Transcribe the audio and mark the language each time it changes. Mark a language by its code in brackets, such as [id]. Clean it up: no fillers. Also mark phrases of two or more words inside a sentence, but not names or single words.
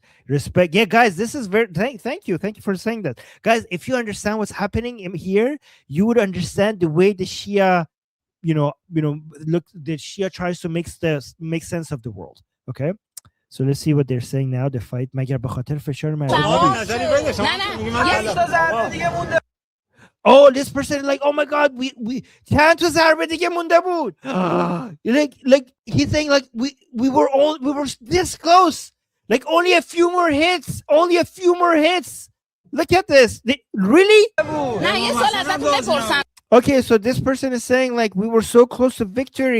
[en] Respect. Yeah, guys, this is very thank you for saying that. Guys, if you understand what's happening in here, you would understand the way the Shia, look, the Shia tries to make sense of the world. Okay? So let's see what they're saying now. The fight [fa] مگر به خاطر فشار [en] Oh, this person like, oh my god, we [fa] چند تا ضربه دیگه مونده بود. [en] like he's saying like we were this close. Like only a few more hits. Look at this. Really? Okay, so this person is saying like we were so close to victory.